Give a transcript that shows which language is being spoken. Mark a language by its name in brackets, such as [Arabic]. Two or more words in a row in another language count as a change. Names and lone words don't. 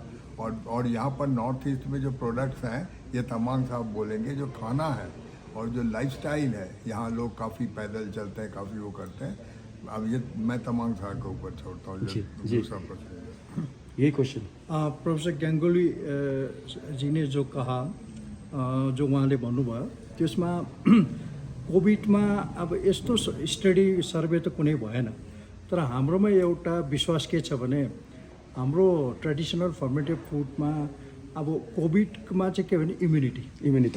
[Hindi] और यहाँ पर नॉर्थ ईस्ट में जो प्रोडक्ट्स हैं, ये तमाम साहब बोलेंगे, जो खाना है और जो लाइफस्टाइल है, यहाँ लोग काफ़ी पैदल चलते हैं, काफ़ी वो करते हैं। अब ये मैं तमाम साहब के ऊपर छोड़ता हूँ जी, जो जी। दूसरा प्रश्न है। यही क्वेश्चन। प्रोफेसर ग्याङ्गुली जी ने जो कहा, [Nepali] जो उहाँले भन्नुभयो त्यसमा कोभिडमा अब यस्तो [English] study survey [Nepali] त कुनै भएन, तर हाम्रोमा एउटा विश्वास के छ भने हाम्रो [English] traditional fermentive [Nepali] फुडमा अब कोभिडमा चाहिँ के भने इम्युनिटी